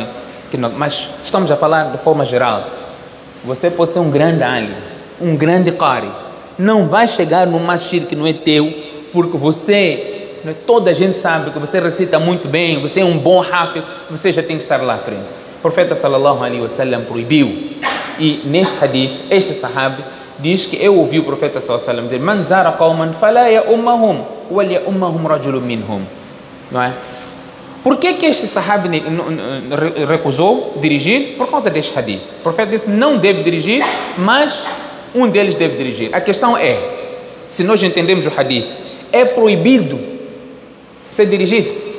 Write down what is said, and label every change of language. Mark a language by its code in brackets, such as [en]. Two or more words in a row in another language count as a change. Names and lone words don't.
[pt] Mas estamos a falar de forma geral. Você pode ser um grande alim, um grande qari. Não vai chegar num masjid que não é teu, porque você, toda a gente sabe que você recita muito bem, você é um bom hafiz, você já tem que estar lá à frente. O profeta [ar] صلى الله عليه وسلم [pt] proibiu. E neste hadith, este sahabi diz que eu ouvi o profeta [ar] صلى الله عليه وسلم [pt] dizer: [ar] من زار قوما فلا يؤمهم وليؤمهم رجل منهم. [pt] Não é? Por que este sahabi recusou dirigir? Por causa deste hadith. O profeta disse: não deve dirigir, mas um deles deve dirigir. A questão é, se nós entendemos o hadith, é proibido você dirigir?